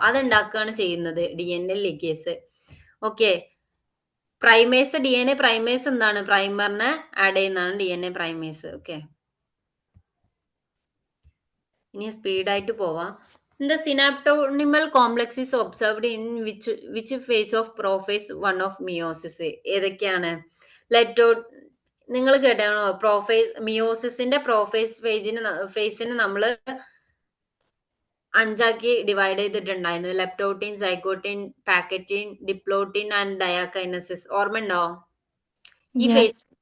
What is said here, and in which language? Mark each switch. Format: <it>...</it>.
<ml>അത് ഉണ്ടാക്കുകയാണ് ചെയ്യുന്നത് DNA ligase. Okay, primase DNA primase എന്താണ്? പ്രൈമറിനെ ആഡ് ചെയ്യുന്നതാണ് DNA പ്രൈമേസ്. ഓക്കെ, ഇനി സ്പീഡായിട്ട് പോവാം.</ml> <en>The synaptonymal complex is observed in which phase of prophase 1 of meiosis?</en> <ml>ഏതൊക്കെയാണ്? നിങ്ങൾ കേട്ടാണോ പ്രോഫേസ്? മിയോസിന്റെ പ്രോഫേസ് ഫേസിന് നമ്മൾ 5 ഡിവൈഡ് ചെയ്തിട്ടുണ്ടായിരുന്നു. ലെപ്റ്റോട്ടിൻ, സൈഗോട്ടിൻ, പാക്കറ്റിൻ, ഡിപ്ലോട്ടിൻ ആൻഡ് ഡയാകൈനസിസ്. ഓർമ്മ ഉണ്ടോ? ഈ ഫേസ്</ml>